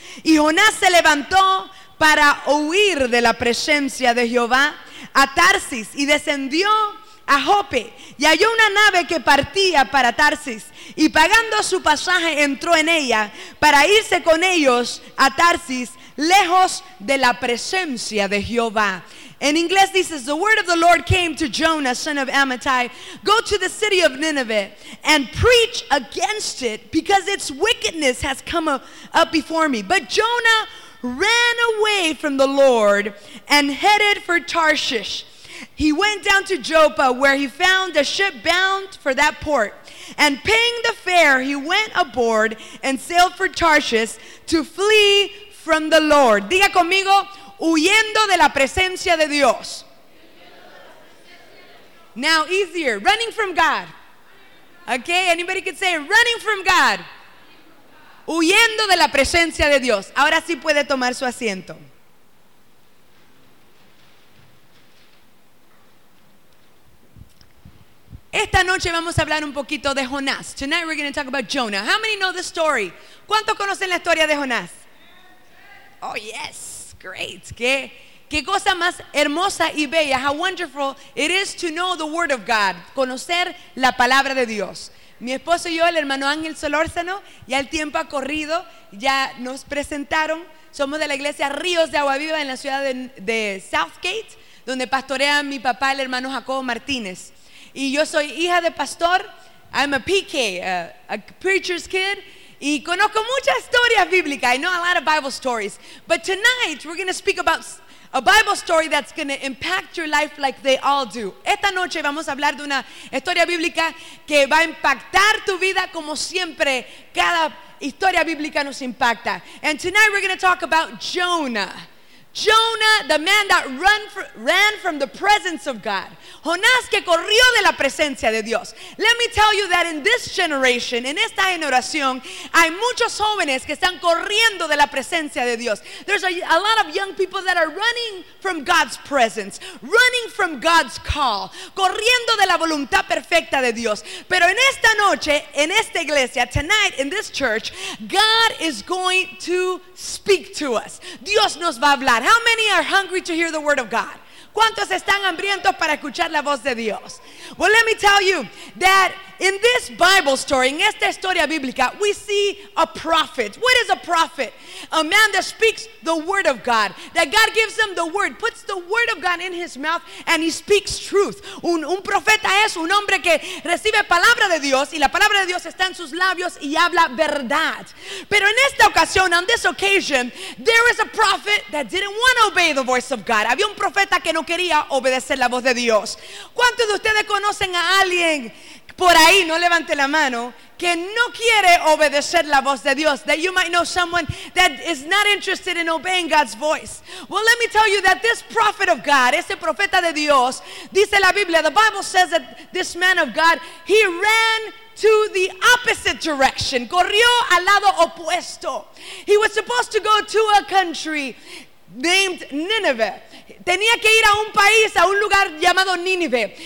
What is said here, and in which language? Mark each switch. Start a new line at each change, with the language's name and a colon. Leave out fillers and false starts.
Spanish: Y Jonás se levantó para huir de la presencia de Jehová a Tarsis, y descendió a Jope, y halló una nave que partía para Tarsis, y pagando su pasaje entró en ella para irse con ellos a Tarsis, lejos de la presencia de Jehová.
English: In English, this is the word of the Lord came to Jonah, son of Amittai. Go to the city of Nineveh and preach against it, because its wickedness has come up before me. But Jonah ran away from the Lord and headed for Tarshish. He went down to Joppa, where he found a ship bound for that port. And paying the fare, he went aboard and sailed for Tarshish to flee from the Lord.
Spanish: Diga conmigo, huyendo de la presencia de Dios.
English: Now easier, running from God. Okay, anybody can say running from God.
Spanish: Huyendo de la presencia de Dios. Ahora sí puede tomar su asiento. Esta noche vamos a hablar un poquito de Jonás.
English: Tonight we're going to talk about Jonah. How many know the story?
Spanish: ¿Cuántos conocen la historia de Jonás?
English: Oh yes. Great.
Spanish: ¿Qué cosa más hermosa y bella?
English: How wonderful it is to know the word of God.
Spanish: Conocer la palabra de Dios. Mi esposo y yo, el hermano Ángel Solórzano, ya el tiempo ha corrido, ya nos presentaron. Somos de la iglesia Ríos de Agua Viva en la ciudad de Southgate, donde pastorea mi papá, el hermano Jacobo Martínez. Y yo soy hija de pastor.
English: I'm a PK, a preacher's kid.
Spanish: Y conozco muchas historias bíblicas.
English: I know a lot of Bible stories. But tonight we're going to speak about a Bible story that's going to impact your life like they all do.
Spanish: Esta noche vamos a hablar de una historia bíblica que va a impactar tu vida como siempre cada historia bíblica nos impacta.
English: And tonight we're going to talk about Jonah. Jonah, the man that ran from the presence of God.
Spanish: Jonás que corrió de la presencia de Dios.
English: Let me tell you that in this generation,
Spanish: en esta generación, hay muchos jóvenes que están corriendo de la presencia de Dios.
English: There's a lot of young people that are running from God's presence, running from God's call,
Spanish: corriendo de la voluntad perfecta de Dios. Pero en esta noche, en esta iglesia,
English: tonight in this church, God is going to speak to us.
Spanish: Dios nos va a hablar.
English: How many are hungry to hear the word of God?
Spanish: ¿Cuántos están hambrientos para escuchar la voz de Dios?
English: Well, let me tell you that in this Bible story, in
Spanish: esta historia bíblica,
English: we see a prophet. What is a prophet? A man that speaks the word of God, that God gives him the word, puts the word of God in his mouth, and he speaks truth.
Spanish: Un profeta es un hombre que recibe palabra de Dios, y la palabra de Dios está en sus labios y habla verdad. Pero en esta ocasión,
English: on this occasion, there is a prophet that didn't want to obey the voice of God.
Spanish: Había un profeta que no quería obedecer la voz de Dios. ¿Cuántos de ustedes conocen a alguien por ahí, no levante la mano, que no quiere obedecer la voz de Dios?
English: That you might know someone that is not interested in obeying God's voice. Well, let me tell you that this prophet of God,
Spanish: ese profeta de Dios,
English: dice la Biblia, the Bible says that this man of God, he ran to the opposite direction.
Spanish: Corrió al lado opuesto.
English: He was supposed to go to a country named Nineveh.
Spanish: Tenía que ir a un país, a un lugar llamado Nínive.